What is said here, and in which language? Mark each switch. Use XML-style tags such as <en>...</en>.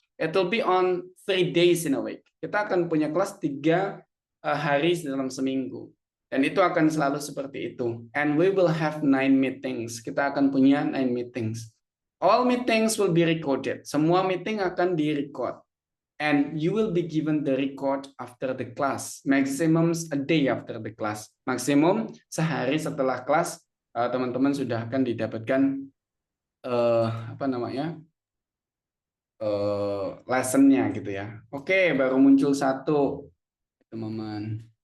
<en>It will be on 3 days in a week.</en> <id>Kita akan punya kelas 3 hari dalam seminggu. Dan itu akan selalu seperti itu.</id> <en>And we will have 9 meetings.</en> <id>Kita akan punya 9 meetings.</id> <en>All meetings will be recorded.</en> <id>Semua meeting akan di-record.</id> <en>And you will be given the record after the class. Maximum a day after the class.</en> <id>Maksimum sehari setelah kelas, teman-teman sudah akan didapatkan apa namanya lessonnya gitu ya. Oke, baru muncul satu teman-teman.</id>